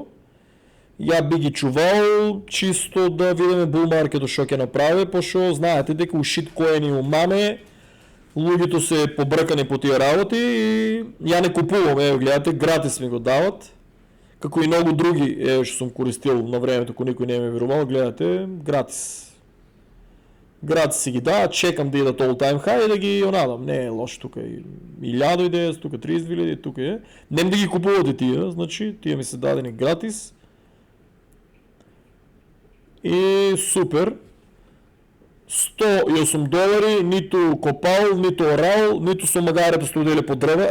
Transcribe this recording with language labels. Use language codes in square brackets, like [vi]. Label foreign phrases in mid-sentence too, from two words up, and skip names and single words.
[mk] Ја би ги чувал чисто да видиме bull маркето што ќе направи, пошто знаете дека у шиткоини у маме луѓето се побркани по тие работи и ја не купувам, гледате, гратис ми го дават. Како и многу други што сум користил на времето кога никој не ме верувал, гледате, гратис. Гратис си ги дават, чекам да идат [en] all time high [mk] и да ги онадам. Не е лошо, тука е 1000, тука 32,000, тука е. Нем да ги купувате тия, значи тия ми се дадени гратис. И супер. $108, ниту копал, ниту орал, ниту со магарето сте удели по древа.